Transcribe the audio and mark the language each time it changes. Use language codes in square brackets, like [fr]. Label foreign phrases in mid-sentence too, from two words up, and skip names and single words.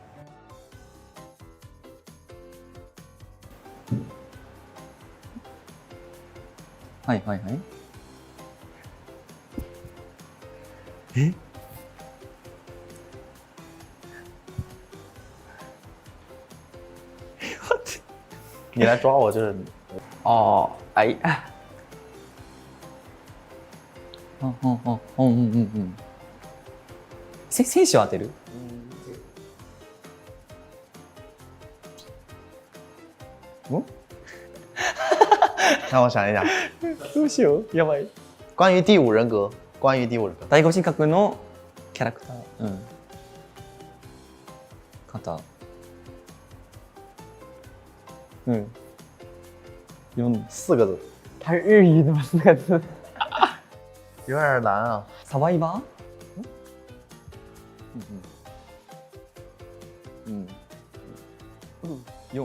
[ja] はいはいはい。え？ [zh] 你来抓我就是哦，哎， [ja] 選手を当てる？ [zh] 让我想一想， [ja] どうしよう、やばい。 [zh] 关于第五人格，关于第五人格， [ja] 第五人格のキャラクター、肩。 [zh] 4个字，它是日语的吗？4个字，有点难啊。 [ja] サバイバー？4，